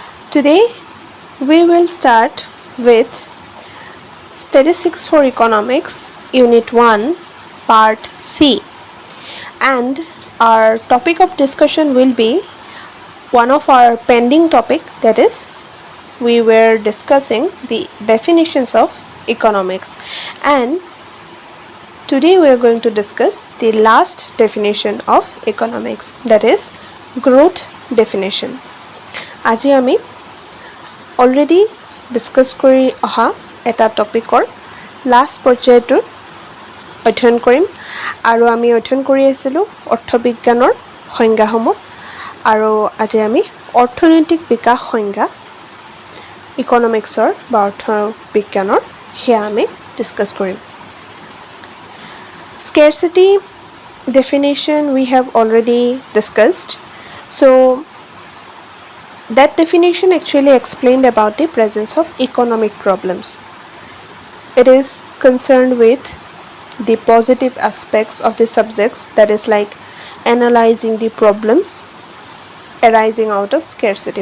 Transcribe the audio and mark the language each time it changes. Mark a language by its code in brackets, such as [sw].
[en] Today we will start with Statistics for Economics Unit 1 Part C, and our topic of discussion will be one of our pending topic, that is we were discussing the definitions of economics, and today we are going to discuss the last definition of economics, that is growth definition. [as] আজি আমি already discuss কৰি অহা এটা টপিকৰ last পৰ্যায়টোৰ অধ্যয়ন কৰিম, আৰু আমি অধ্যয়ন কৰি আহিছিলোঁ অৰ্থবিজ্ঞানৰ সংজ্ঞাসমূহ, আৰু আজি আমি অৰ্থনৈতিক বিকাশ সংজ্ঞা ইকনমিক্সৰ বা অৰ্থবিজ্ঞানৰ সেয়া আমি ডিছকাছ কৰিম। [en] Scarcity definition we have already discussed. So that definition actually explained about the presence of economic problems. It is concerned with the positive aspects of the subjects, that is like analyzing the problems arising out of scarcity.